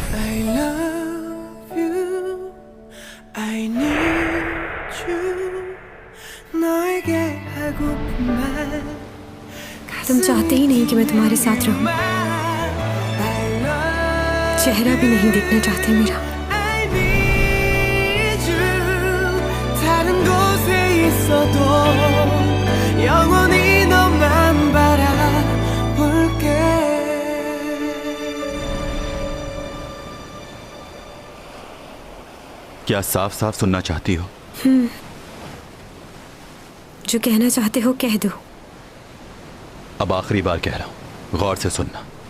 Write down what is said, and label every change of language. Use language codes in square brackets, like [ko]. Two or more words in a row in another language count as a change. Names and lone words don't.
[en] I love you, I need you. [ko] 너에게 하고픈 말. [hi] तुम चाहते ही नहीं कि मैं तुम्हारे साथ रहूं। चेहरा भी नहीं देखना चाहते मेरा। [en] I need you. [ko] 다른 곳에 있어도 영원히 너만 바라볼게. [hi] क्या साफ साफ सुनना चाहती हो? जो कहना चाहते हो कह दो। अब आखिरी बार कह रहा हूं, गौर से सुनना।